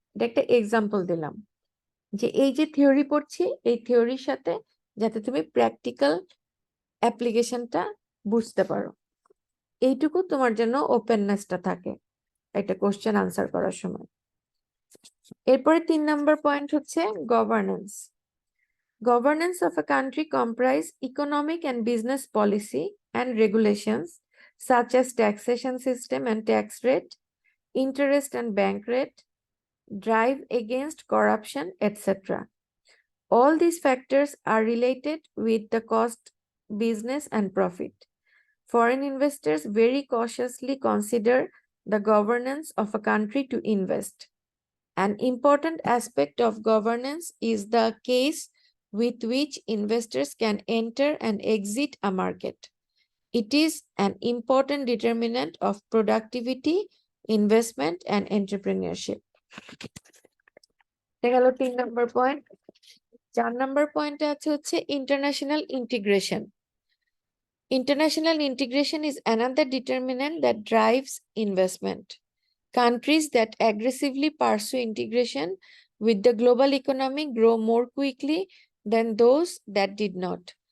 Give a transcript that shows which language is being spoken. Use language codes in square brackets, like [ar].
[bn] এটা একটা এক্সাম্পল দিলাম যে এই যে থিওরি পড়ছি, এই থিওরির সাথে যাতে তুমি প্র্যাকটিক্যাল অ্যাপ্লিকেশনটা বুঝতে পারো, এইটুকু তোমার জন্য ওপেননেসটা থাকে একটা কোশ্চেন আনসার করার সময়। এরপরে 3 নম্বর পয়েন্ট হচ্ছে governance. [en] Governance of a country comprise economic and business policy and regulations such as taxation system and tax rate, interest and bank rate, drive against corruption, etc. All these factors are related with the cost, business, and profit. Foreign investors very cautiously consider the governance of a country to invest. An important aspect of governance is the case with which investors can enter and exit a market. It is an important determinant of productivity, investment, and entrepreneurship. [bn] দেখা গেল 3 নম্বর point. 4 নম্বর পয়েন্টে আছে হচ্ছে international integration. [en] International integration is another determinant that drives investment. Countries that aggressively pursue integration with the global economy grow more quickly than those that did not.